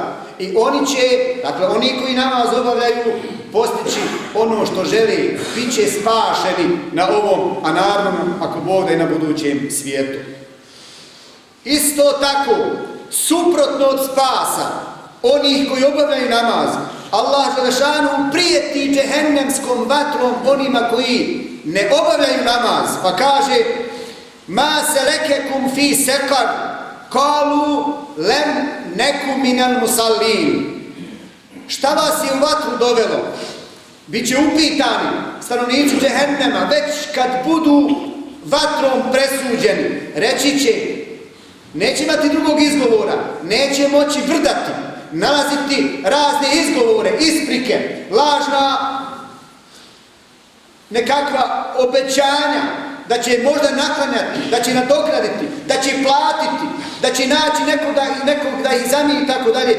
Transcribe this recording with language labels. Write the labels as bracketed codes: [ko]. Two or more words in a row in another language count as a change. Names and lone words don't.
[bs] I oni će, dakle oni koji namaz obavljaju, postići ono što žele, bit će spašeni na ovom, a naravno ako Bog da i na budućem svijetu. Isto tako, suprotno od spasa onih koji obavljaju namaz, Allah dželešanuhu prijeti džehennemskom vatrom onima koji ne obavljaju namaz, pa kaže [ar] ما سلككم في سقر قالوا لم نك من المصلين. [bs] Šta vas je u vatru dovelo? Biće upitani stanovnici džehennema, već kad budu vatrom presuđeni, reći će, neće imati drugog izgovora, neće moći vrdati, nalaziti razne izgovore, isprike, lažna nekakva obećanja, da će možda naklanjati, da će nadokraditi, da će platiti, da će naći nekog da ih zamije i tako dalje.